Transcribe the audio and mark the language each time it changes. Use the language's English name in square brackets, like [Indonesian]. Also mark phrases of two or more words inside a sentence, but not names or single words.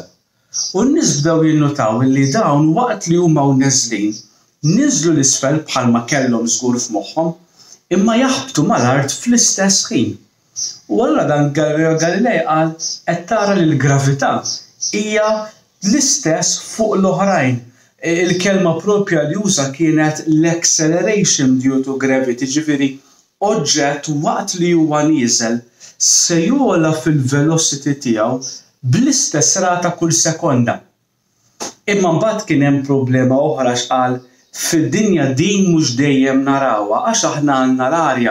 [Maltese] U n-nies bdew jinnutaw li dawn waqt li huma neżlin niżlu l-isfel bħalma kellhom żgur f'moħħhom imma jaħbtu mal-art fl-istess ħin. U allura dan Galilei qal qed tara li l-gravità hija l-istess fuq l-oħrajn. Il-kelma proprja li uża kienet l- [English] acceleration due to gravity, [Maltese] ġifieri oġġett waqt li huwa nieżel se jogħla fil-velocity tiegħu bl-istess rata kull sekonda. Imma mbagħad kien hemm problema oħra x'qal fid-dinja din mhux dejjem narawha għax aħna għandna l-arja.